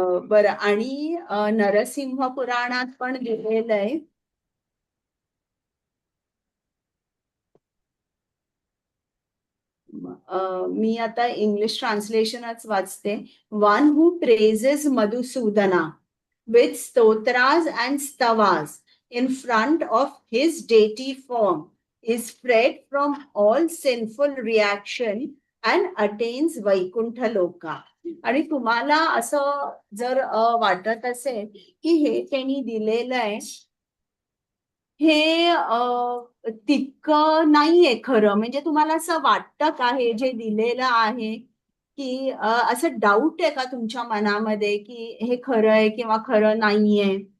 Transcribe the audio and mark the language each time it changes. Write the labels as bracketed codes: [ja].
[mr] बरं, आणि नरसिंह पुराणात पण दिलेलं आहे. मी आता इंग्लिश ट्रान्सलेशनच वाचते. [en] One who praises Madhusudana with stotras and stavas in front of his deity form is freed from all sinful reaction and attains Vaikuntha Loka. [mr] आणि तुम्हाला असं जर वाटत असेल की हे त्यांनी दिलेलं आहे, हे तितकं नाहीये खरं, म्हणजे तुम्हाला असं वाटतं का हे जे दिलेलं आहे की असं डाऊट आहे का तुमच्या मनामध्ये की हे खरं आहे किंवा खरं नाहीये?